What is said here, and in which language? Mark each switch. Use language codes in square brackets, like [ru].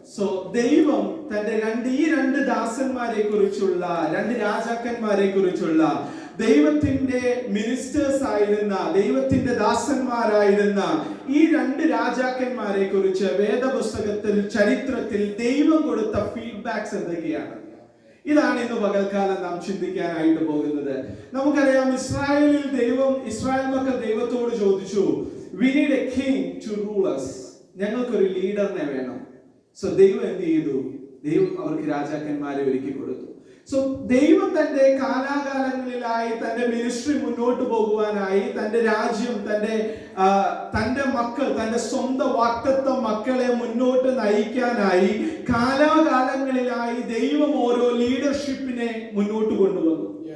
[ml] So ദൈവം തന്റെ ഈ രണ്ട് ദാസന്മാരെ കുറിച്ചുള്ള, രണ്ട് രാജാക്കന്മാരെ കുറിച്ചുള്ള, ദൈവത്തിന്റെ മിനിസ്റ്റേഴ്സ് ആയിരുന്ന, ദൈവത്തിന്റെ ദാസന്മാരായിരുന്ന ഈ രണ്ട് രാജാക്കന്മാരെ കുറിച്ച് വേദപുസ്തകത്തിൽ, ചരിത്രത്തിൽ ദൈവം കൊടുത്ത ഫീഡ്ബാക്സ് എന്തൊക്കെയാണ്? ഇതാണ് ഇന്ന് പകൽക്കാലം നാം ചിന്തിക്കാനായിട്ട് പോകുന്നത്. നമുക്കറിയാം, ഇസ്രായേൽ മക്കൾ ദൈവത്തോട് ചോദിച്ചു, [en] we need a king to rule us. [ml] ഞങ്ങൾക്കൊരു ലീഡറിനെ വേണം. സോ ദൈവം എന്ത് ചെയ്തു? ദൈവം അവർക്ക് രാജാക്കന്മാരെ ഒരുക്കി കൊടുത്തു. സോ ദൈവം തന്റെ കാലാകാലങ്ങളിലായി തന്റെ മിനിസ്ട്രി മുന്നോട്ട് പോകുവാനായി, തന്റെ രാജ്യം, തന്റെ മക്കൾ, തന്റെ സ്വന്തം വാഗ്ദത്ത മക്കളെ മുന്നോട്ട് നയിക്കാനായി കാലാകാലങ്ങളിലായി ദൈവം ഓരോ ലീഡർഷിപ്പിനെ മുന്നോട്ട് കൊണ്ടുവന്നു.